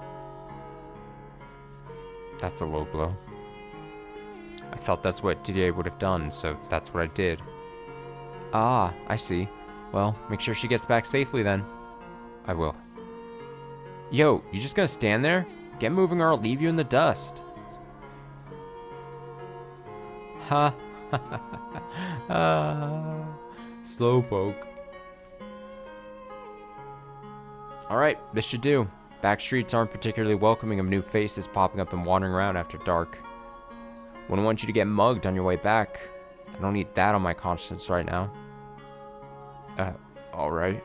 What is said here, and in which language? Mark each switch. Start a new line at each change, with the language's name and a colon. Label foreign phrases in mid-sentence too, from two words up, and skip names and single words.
English: That's a low blow. I thought that's what Didier would have done, so that's what I did. Ah, I see. Well, make sure she gets back safely then. I will. Yo, you just gonna stand there? Get moving or I'll leave you in the dust. Ha ha ha ha. Slowpoke. Alright, this should do. Back streets aren't particularly welcoming of new faces popping up and wandering around after dark. Wouldn't want you to get mugged on your way back. I don't need that on my conscience right now. Alright.